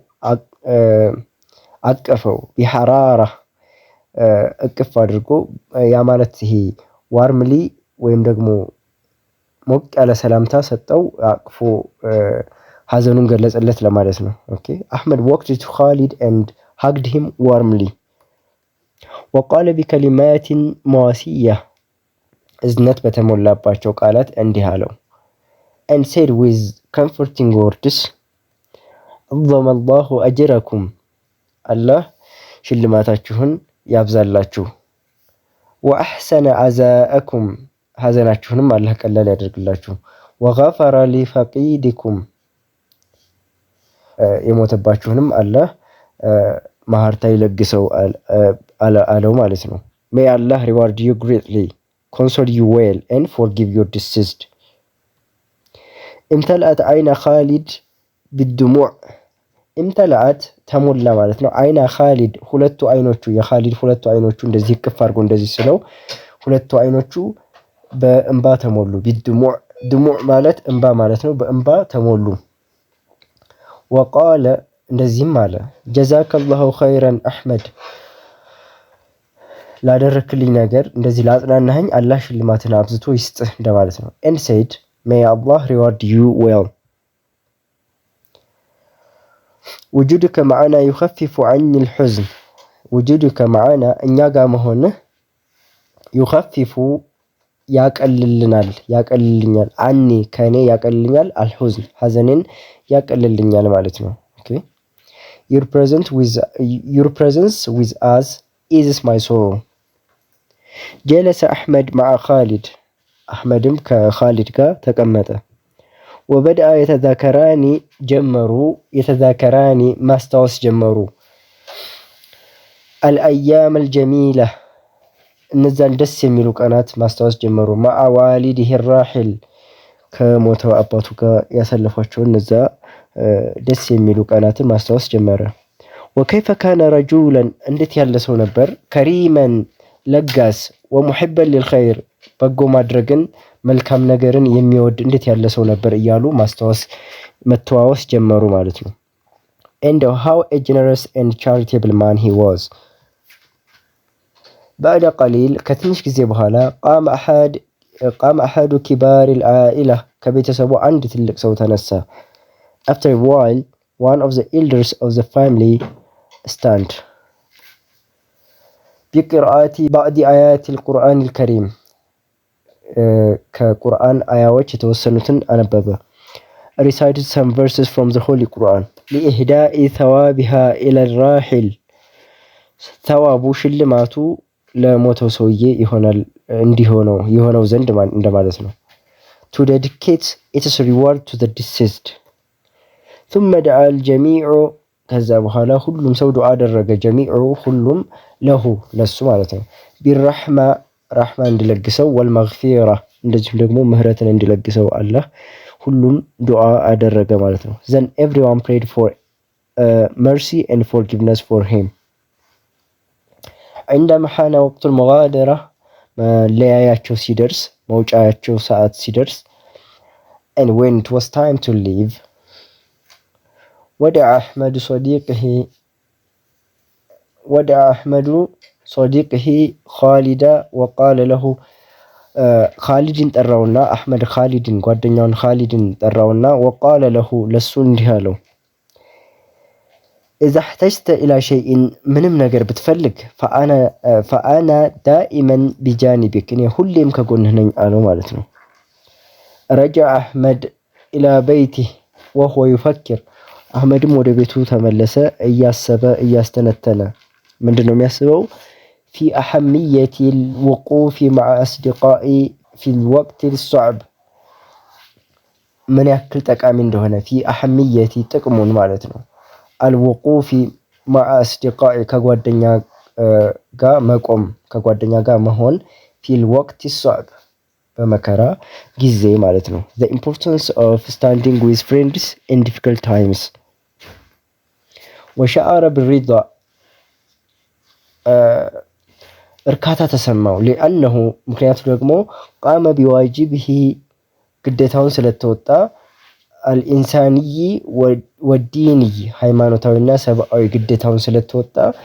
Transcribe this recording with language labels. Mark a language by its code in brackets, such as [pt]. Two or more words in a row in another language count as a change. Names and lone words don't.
[am] አቀፈው ቢሐራራ እቅፍ አድርጎ ያ ማለት ይሄ ዋርምሊ ወይም ደግሞ ሞቅ ያለ ሰላምታ ሰጠው፣ አቅፎ ሀዘኑን ገለጸለት ለማለት ነው። [en] OK Ahmed walked to Khalid and hugged him warmly [ar] وقال بكلمات مواسية [am] እዝነት በተሞላባቸው ቃላት እንዲህ አለው። [en] and said with comforting words [ar] عظم الله أجركم [am] አላህ ሽልማታችሁን ያብዛላችሁ። [ar] وأحسن عزاءكم [am] ሀዘናችሁንም አላህ ቀላል ያደርግላችሁ። [ar] وغفر لفقيدكم [am] የሞተባችሁንም አላህ ማህርታ ይለግሰው አለው ማለት ነው። [en] may Allah reward you greatly, console you well and forgive your deceased. [ar] امتلأت عين خالد بالدموع [am] امتلأت ተሞላ ማለት ነው። አይና ኻሊድ ሁለቱ አይኖቹ የኻሊድ ሁለቱ አይኖቹ እንደዚህ ቅፍ አድርጎ እንደዚህ ስለው ሁለቱ አይኖቹ በእንባ ተሞሉ። ቢድሙዕ ድሙዕ ማለት እንባ ማለት ነው። በእንባ ተሞሉ። ወቃለ እንደዚህም አለ [ar] جزاك الله خيرا [am] አሕመድ ላደረክልኝ ነገር እንደዚህ ላጽናናኸኝ አላህ ሽልማትን አብዝቶ ይስጥህ እንደማለት ነው። [en] and said may Allah reward you well. [ar] وجودك معنا يخفف عني الحزن وجودك معنا [am] እኛ ጋር መሆንህ ዩኸፊፉ ያቀልልናል ያቀልልኛል አኒ ከእኔ ያቀልልኛል አልሑዝን ሐዘኔን ያቀልልኛል ማለት ነው። [en] your presence with us eases my sorrow. [ar] جلس أحمد مع خالد [am] አሕመድም ከኻሊድ ጋር ተቀመጠ። [ar] وبدأ يتذاكران [am] ጀመሩ የተዛከራኒ ማስታወስ ጀመሩ። [ar] الأيام الجميلة [am] እነዛን ደስ የሚሉ ቀናት ማስታወስ ጀመሩ። [ar] مع والده الراحل [am] ከሞተው አባቱ ጋር ያሳለፏቸውን እነዛ ደስ የሚሉ ቀናትን ማስታወስ ጀመረ። [ar] وكيف كان رجلا [am] እንዴት ያለ ሰው ነበር፣ ከሪመን ለጋስ፣ [ar] ومحبا للخير [am] በጎ ማድረግን መልካም ነገርን የሚወድ እንዴት ያለ ሰው ነበር እያሉ ማስታወስ መተዋወስ ጀመሩ ማለት ነው። [en] and how a generous and charitable man he was. [ar] بعد قليل [am] ከትንሽ ጊዜ በኋላ [ar] قام أحد كبار العائلة [am] ከቤተሰቡ አንድ ትልቅ ሰው ተነሳ። [en] after a while one of the elders of the family stand [ar] بقراءة بعض آيات القرآن الكريم [am] ከቁርአን አያዎች የተወሰኑትን አነበበ። [en] recited some verses from the Holy Quran [ar] لإهداء ثوابها إلى الراحل [am] ثوابу ሽልማቱ ለሞተው ሰውዬ ይሆናል እንዲሆነው የሆነው ዘንድ እንደማለት ነው። [en] to dedicate its reward to the deceased. [ar] ثم دعا الجميع [am] ከዛ በኋላ ሁሉም ሰው ዱዓ አደረገ። ጀሚዑ ሁሉም ለሁ ለሱ ማለት ነው። ቢረሕማ ራሕማ እንዲለግሰው ወልመግፊራ እንደዚሁም ደግሞ ምህረትን እንዲለግሰው አላህ ሁሉም ዱዓ አደረገ ማለት ነው። [en] then everyone prayed for mercy and forgiveness for him. [ar] عندما حان وقت المغادرة [am] መለያያቸው ሲደርስ መውጫያቸው ሰዓት ሲደርስ [en] and when it was time to leave [ar] ودع أحمد صديقه خالد وقال له [am] ኻሊድን ጠራውና አሕመድ ኻሊድን ጓደኛውን ኻሊድን ጠራውና [ar] وقال له [am] ለሱ እንዲህ አለው [ar] إذا احتجت إلى شيء [am] ምንም ነገር ብትፈልግ [ar] فأنا دائما بجانبك [am] እኔ ሁሌም ከጎንህ ነኝ አለው ማለት ነው። [ar] رجع أحمد إلى بيته وهو يفكر [am] አሕመድም ወደ ቤቱ ተመለሰ እያሰበ እያስተነተነ። ምንድን ነው የሚያስበው? [ar] في أهمية الوقوف مع الأصدقاء في الوقت الصعب [am] ምን ያክል ጠቃሚ እንደሆነ [ar] في أهمية [am] ጥቅሙን ማለት ነው። [ar] الوقوف مع الأصدقاء [am] ከጓደኛ ጋር መቆም ከጓደኛ ጋር መሆን [ar] في الوقت الصعب [am] በመከራ ጊዜ ማለት ነው። [en] the importance of standing with friends in difficult times [ar] وشعر بالرضا [am] እርካታ ተሰማው። ሊአነሁ ምክንያቱ ደግሞ [ar] قام بواجبه [am] ግዴታውን ስለተወጣ [ar] الإنساني والديني [am] ሃይማኖታዊና ሰብአዊ ግዴታውን ስለተወጣ